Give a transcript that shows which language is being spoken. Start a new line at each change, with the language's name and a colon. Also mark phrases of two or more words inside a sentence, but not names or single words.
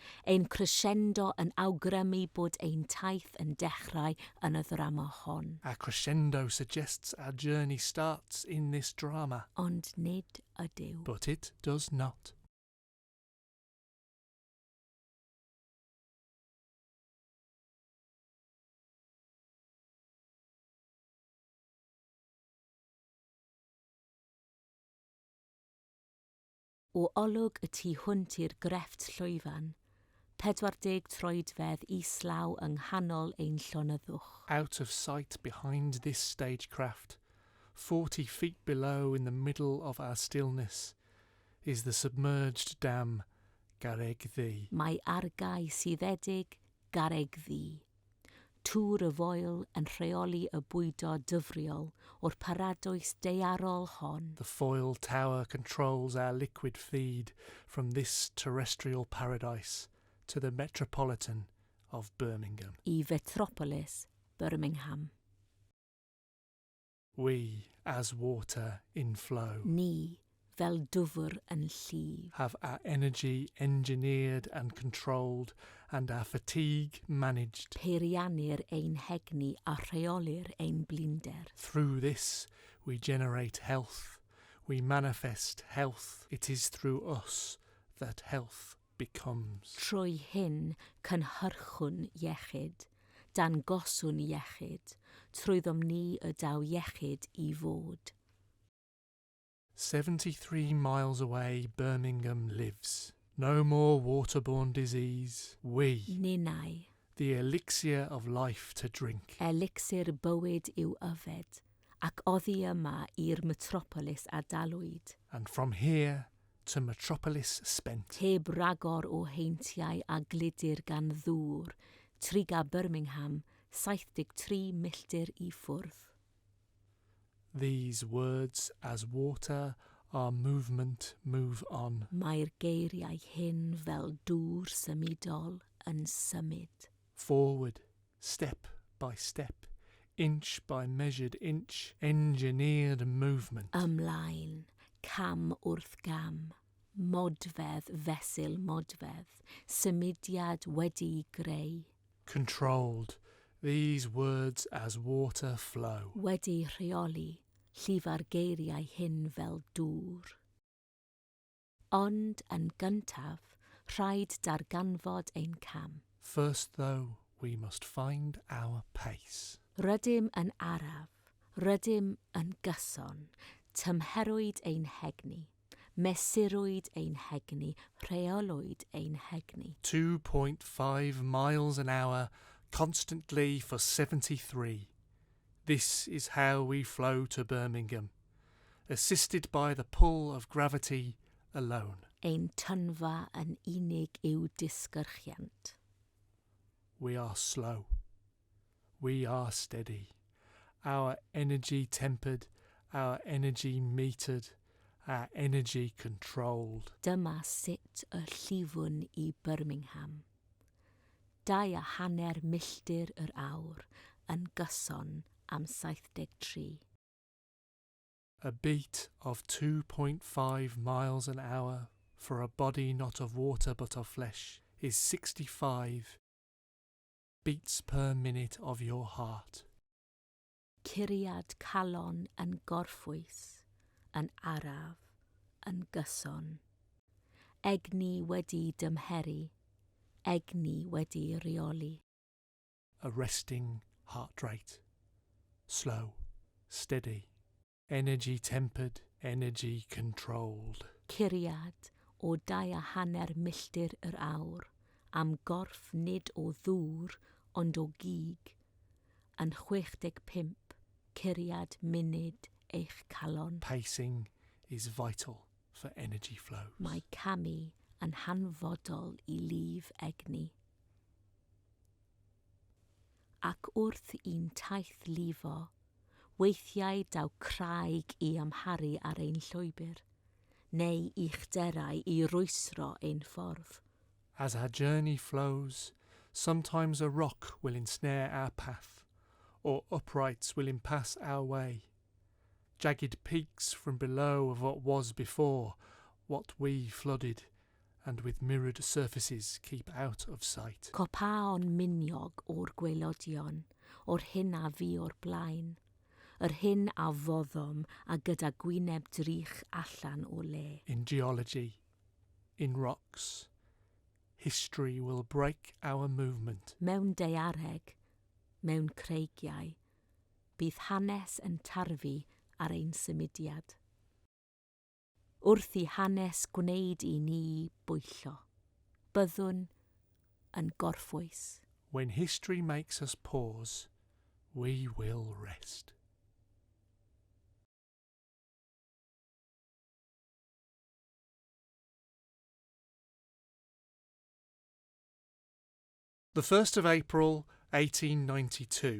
Welsh: Ein crescendo yn awgrymu bod ein taith yn dechrau yn y ddrama hon.
English: Our crescendo suggests our journey starts in this drama,
Welsh: Ond nid ydyw.
English: but it does not.
Welsh: O olwg y tu hwnt i'r grefft llwyfan, 40 troedfedd islaw yng nghanol ein llonyddwch.
English: Out of sight behind this stagecraft, 40 feet below in the middle of our stillness, is the submerged dam Garreg Ddu.
Welsh: Mae argau syddedig garreg ddu. Tŵr y foel yn rheoli y bwydo dyfriol o'r paradwys daearol hon.
English: The foil tower controls our liquid feed from this terrestrial paradise to the metropolitan of Birmingham.
Welsh: I Metropolis, Birmingham.
English: We, as water in flow,
Welsh: Ni, fel dwfr yn llif.
English: have our energy engineered and controlled and our fatigue managed.
Welsh: Peiriannir ein hegni a rheolir ein blinder.
English: Through this we generate health, we manifest health. It is through us that health becomes.
Welsh: Trwy hyn cynhyrchwn iechyd, dan goswn iechyd, trwyddom ni y daw iechyd I fod.
English: 73 miles away Birmingham lives. No more waterborne disease. We,
Welsh: Ninnau,
English: the elixir of life to drink.
Welsh: elixir bywyd yw yfed, ac oddi yma i'r metropolis a dalwyd.
English: And from here to metropolis spent.
Welsh: Heb ragor o heintiau a glidir gan ddŵr, triga Birmingham, 73 milltir I ffwrdd.
English: These words as water are movement, move on.
Welsh: Mae'r geiriau hyn fel dŵr symudol yn symud.
English: Forward, step by step, inch by measured inch, engineered movement.
Welsh: Ymlaen, cam wrth gam, modfedd fesul modfedd, symudiad wedi'i greu,
English: Controlled, these words as water flow.
Welsh: wedi'i rheoli, llifa'r geiriau hyn fel dŵr. Ond yn gyntaf, rhaid darganfod ein cam.
English: First, though, we must find our pace.
Welsh: Rydym yn araf, rydym yn gyson, tymherwyd ein hegni, mesurwyd ein hegni, rheolwyd ein hegni.
English: 2.5 miles an hour, constantly for 73. This is how we flow to Birmingham, assisted by the pull of gravity alone.
Welsh: Ein tynfa yn unig yw disgyrchiant.
English: We are slow. We are steady. Our energy tempered, our energy metered, our energy controlled.
Welsh: Dyma sut y llifwn I Birmingham. 2.5 milltir yr awr yn gyson am 73.
English: A beat of 2.5 miles an hour for a body not of water but of flesh is 65 beats per minute of your heart.
Welsh: Curiad calon yn gorffwys, yn araf, yn gyson. Egni wedi dymheru, egni wedi reoli.
English: A resting heart rate. Slow, steady, energy tempered, energy controlled.
Welsh: Curiad o 2.5 milltir yr awr, am gorff nid o ddŵr, ond o gig, yn 65 curiad munud eich calon.
English: Pacing is vital for energy flows.
Welsh: Mae camu yn hanfodol I lif egni. Ac wrth i'n taith lifo, weithiau daw craig I amharu ar ein llwybr, neu uchderau I rwysro ein ffordd.
English: As our journey flows, sometimes a rock will ensnare our path, or uprights will impasse our way. Jagged peaks from below of what was before, what we flooded, and with mirrored surfaces keep out of sight.
Welsh: Copaon miniog o'r gwaelodion, o'r hyn a fi o'r blaen, yr hyn a foddom a gyda gwyneb drych allan o le.
English: In geology, in rocks, history will break our movement.
Welsh: Mewn daeareg, mewn creigiau, bydd hanes yn tarfu ar ein symudiad. Wrth I hanes gwneud I ni bwyllo, byddwn yn gorffwys.
English: When history makes us pause, we will rest. The 1st of April 1892.